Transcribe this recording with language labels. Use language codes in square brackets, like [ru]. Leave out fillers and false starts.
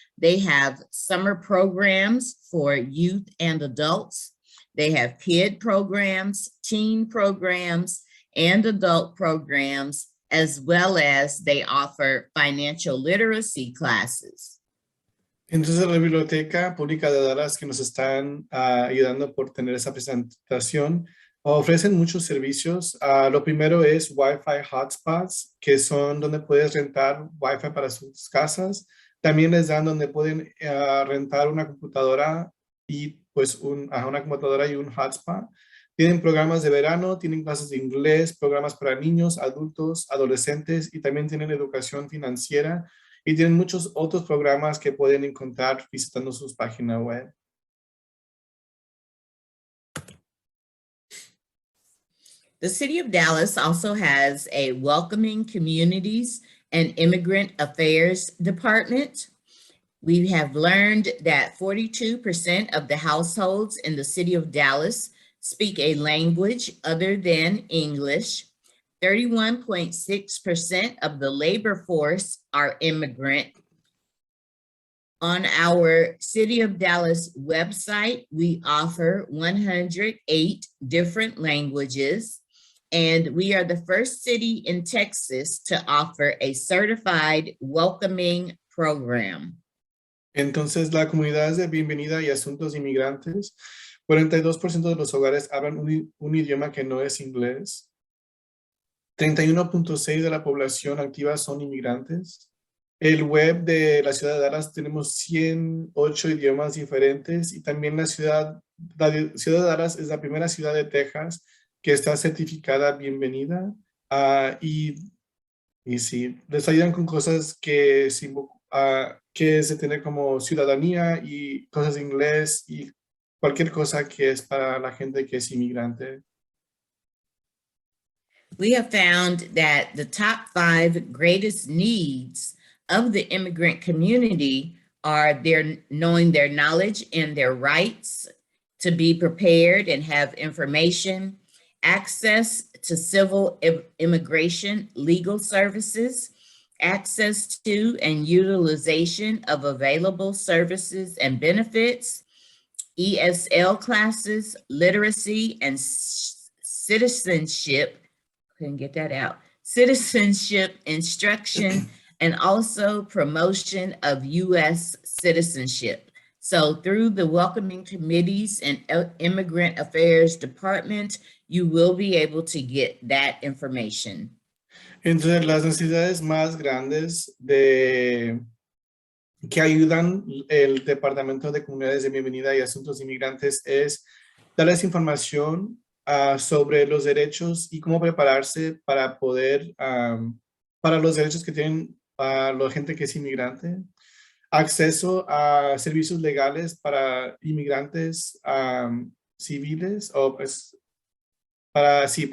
[en] They have summer programs for youth and adults. They have kid programs, teen programs, and adult programs, as well as they offer financial literacy classes. [es] Entonces, la Biblioteca Pública de Dallas, que nos están ayudando por tener esa presentación, ofrecen muchos servicios. Lo primero es Wi-Fi hotspots, que son donde puedes rentar Wi-Fi para sus casas. También les dan donde pueden rentar una computadora y pues una computadora y un hotspot. Tienen programas de verano, tienen clases de inglés, programas para niños, adultos, adolescentes y también tienen educación financiera. Y tienen muchos otros programas que pueden encontrar visitando sus páginas web. [en] The City of Dallas also has a Welcoming Communities and Immigrant Affairs Department. We have learned that 42% of the households in the City of Dallas speak a language other than English. 31.6% of the labor force are immigrant. On our City of Dallas website, we offer 108 different languages, and we are the first city in Texas to offer a certified welcoming program. [es] Entonces, la comunidad de bienvenida y asuntos inmigrantes, 42% de los hogares hablan un idioma que no es inglés. 31.6% de la población activa son inmigrantes. El web de la ciudad de Dallas tenemos 108 idiomas diferentes y también la ciudad de Dallas es la primera ciudad de Texas que está certificada bienvenida. Y sí, les ayudan con cosas que es de tener como ciudadanía y cosas de inglés y cualquier cosa que es para la gente que es inmigrante. [en] We have found that the top 5 greatest needs of the immigrant community are knowing their knowledge and their rights, to be prepared and have information, access to civil immigration legal services, access to and utilization of available services and benefits, ESL classes, literacy and citizenship, couldn't get that out, citizenship instruction, and also promotion of U.S. citizenship. So through the welcoming committees and immigrant affairs department, you will be able to get that information. [es] Entonces, las necesidades más grandes que ayudan el Departamento de Comunidades de Bienvenida y Asuntos Inmigrantes es darles información sobre los derechos y cómo prepararse para poder, para los derechos que tienen la gente que es inmigrante, acceso a servicios legales para inmigrantes civiles o pues para